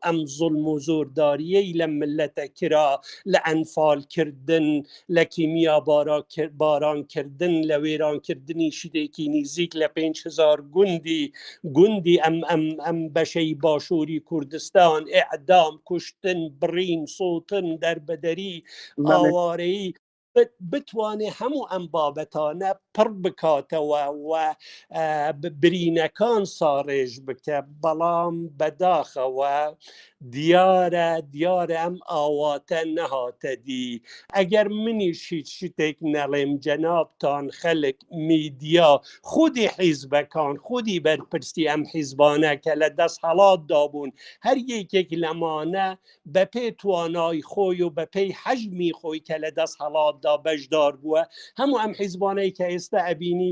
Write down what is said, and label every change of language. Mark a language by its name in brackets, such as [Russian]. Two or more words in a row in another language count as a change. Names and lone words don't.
[Central Kurdish] ئەم زوڵم و زۆرداریەی لە ملەتە کرا لە ئەنفالکردن لە کیمیا بارانکردن لە وێرانکردنی شتێکی نزیک لە 5,000 گوندی ئەم بەشەی باشووری کوردستان ئیعدام کوشتن بڕین سۆتن دەربەدەری ئاوارەیی بتوانێ هەموو ئەم بابەتانە پڕ بکاتەوە و برینەکان ساڕێژ بکە بەڵام بەداخەوە دیار [Kurdish] ام آواته نهاته دی [Central Kurdish] اگر منیش هیچ شتێک نەڵێم جەنابتان خەلک میدیا خودی حیزبەکان خودی بەرپرسی ئەم حیزبانە کە لە دەست هەڵات دابوون هەر یەکێک لەمانە بە پێی توانای خۆی و بە پێی حەجمی خۆی کە لە دەست هەڵاتدا بەشدار بووە هەموو ئەم حیزبانەی کە ئێستا ئەبینی